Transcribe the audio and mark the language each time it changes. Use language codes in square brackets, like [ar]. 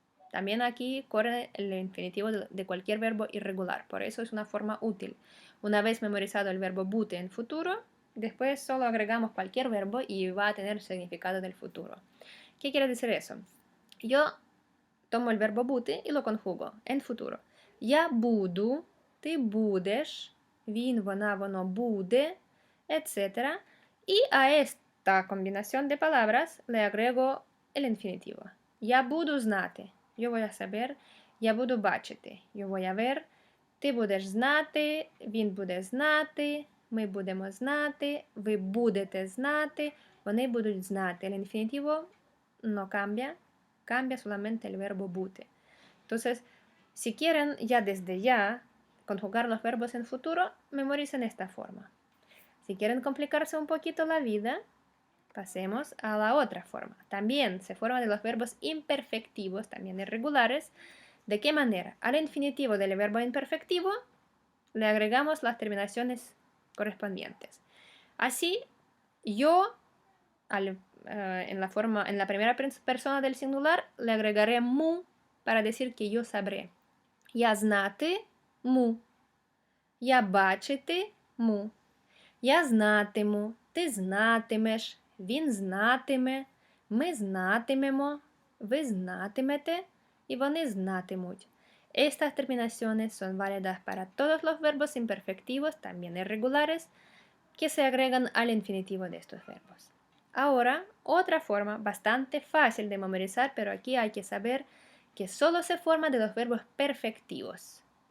[es] También aquí corre el infinitivo de cualquier verbo irregular, por eso es una forma útil. Una vez memorizado el verbo bute en futuro, después solo agregamos cualquier verbo y va a tener significado del futuro. ¿Qué quiere decir eso? Yo tomo el verbo bути y lo conjugo en futuro. [uk] Я буду, ти будеш, він, вона, воно буде, etc. [es] Y a esta combinación de palabras le agrego el infinitivo. [uk] Я буду знати, [es] yo voy a saber. [uk] Я буду бачити, [es] yo voy a ver. [uk] Ти будеш знати, він буде знати, ми будемо знати, ви будете знати, вони будуть знати. [es] El infinitivo no cambia, cambia solamente el verbo bute. Entonces, si quieren ya desde ya conjugar los verbos en futuro, memoricen esta forma. Si quieren complicarse un poquito la vida, pasemos a la otra forma. También se forma de los verbos imperfectivos, también irregulares. ¿De qué manera? Al infinitivo del verbo imperfectivo le agregamos las terminaciones correspondientes. Así, yo en la primera persona del singular le agregaré mu para decir que yo sabré. [uk] Я знати му. Я бачити му. Я знатиму, ти знатимеш, він знатиме, ми знатимемо, ви знатимете y вони знатимуть. [es] Estas terminaciones son válidas para todos los verbos imperfectivos, también irregulares, que se agregan al infinitivo de estos verbos. Ahora, otra forma bastante fácil de memorizar, pero aquí hay que saber que solo se forma de los verbos perfectivos.